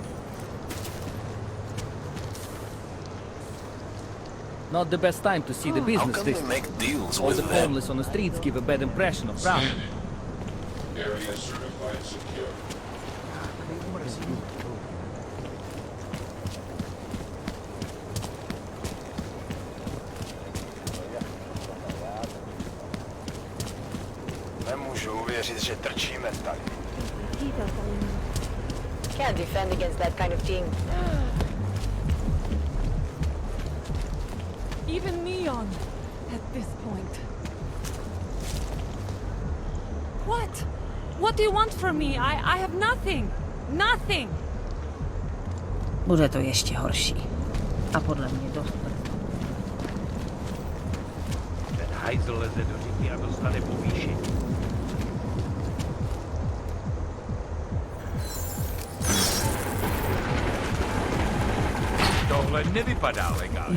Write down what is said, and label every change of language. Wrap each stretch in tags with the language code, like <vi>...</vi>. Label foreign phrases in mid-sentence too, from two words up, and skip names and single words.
<en>Not the best time to see the How business can we district. make deals All with the them? homeless on the streets give a bad impression of Brown. Area certified secure.</en> <cs>Nemůžu uvěřit, že trčíme tady.</cs> <en>Can't defend against that kind of thing. Even Neon at this point. What? What do you want from me? I have nothing. Nothing.</en> <cs>Bude to ještě horší. A podle mě dost brzo. Ten hajzl leze do říky a dostane povýšení. Tohle nevypadá legálně.</cs>